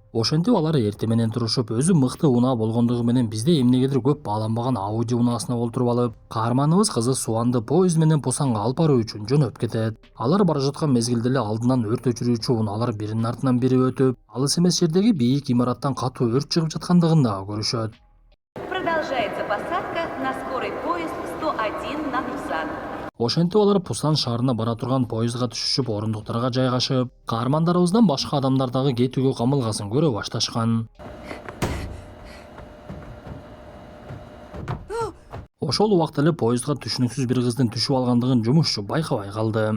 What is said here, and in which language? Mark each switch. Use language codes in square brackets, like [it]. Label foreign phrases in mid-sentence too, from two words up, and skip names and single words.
[ky] Ошентип алар эртең менен турушуп, өзү мыкты унаа болгондугу менен бизде эмнегедир көп бааланбаган Ауди унаасына олтуруп алып, каарманыбыз кызы Суанды поезд менен Пусанга алып баруу үчүн жөнөп кетет. Алар бара жаткан мезгилде эле алдынан өрт өчүрүүчү унаалар биринин артынан бири өтүп, алыс эмес жердеги бийик имараттан катуу өрт чыгып жаткандыгын дагы көрүшөт. [ru] Продолжается посадка на скорый поезд 101 на Пусан. [ky] Ошентип алар Пусан шаарына бара турган поездга түшүшүп, орундуктарга жайгашып, каармандарыбыздан башка адамдар дагы кетүүгө камылгасын көрө башташкан. Ошол убакта эле поездга түшүнүксүз бир кыздын түшүп алгандыгын жумушчу байкабай калды.